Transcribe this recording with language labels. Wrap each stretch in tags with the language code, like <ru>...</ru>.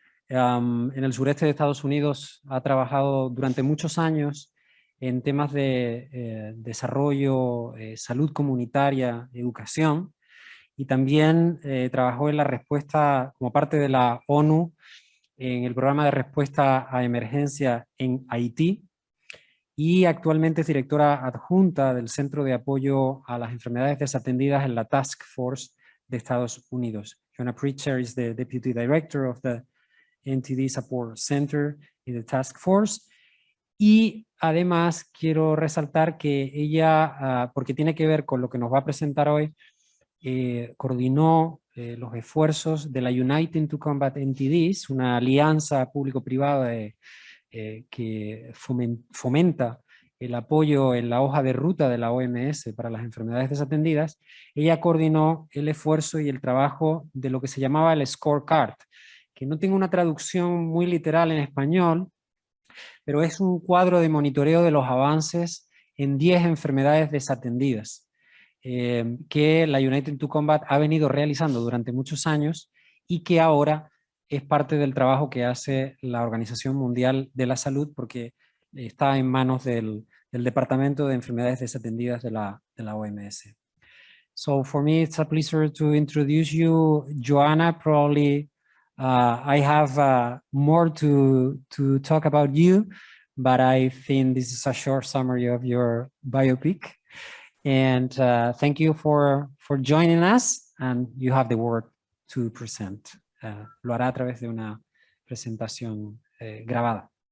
<es>En el sureste de Estados Unidos ha trabajado durante muchos años en temas de desarrollo, salud comunitaria, educación, y también trabajó en la respuesta como parte de la ONU en el programa de respuesta a emergencia en Haití, y actualmente es directora adjunta del Centro de Apoyo a las Enfermedades Desatendidas en la Task Force de Estados Unidos.</es> <en>Joanna Pritchard is the Deputy Director of the NTD Support Center in the Task Force.</en> <es>Y además quiero resaltar que ella, porque tiene que ver con lo que nos va a presentar hoy, coordinó los esfuerzos de la United to Combat NTDs, una alianza público-privada que fomenta el apoyo en la hoja de ruta de la OMS para las enfermedades desatendidas. Ella coordinó el esfuerzo y el trabajo de lo que se llamaba el scorecard, que no tengo una traducción muy literal en español, pero es un cuadro de monitoreo de los avances en 10 enfermedades desatendidas, que la United to Combat ha venido realizando durante muchos años y que ahora es parte del trabajo que hace la Organización Mundial de la Salud, porque está en manos del Departamento de Enfermedades Desatendidas de la OMS.</es> <en>So for me, it's a pleasure to introduce you, Joanna. Probably I have more to talk about you, but I think this is a short summary of your biopic. And thank you for joining us, and you have the word to present.</en> <es>Lo hará a través de una presentación grabada.</es>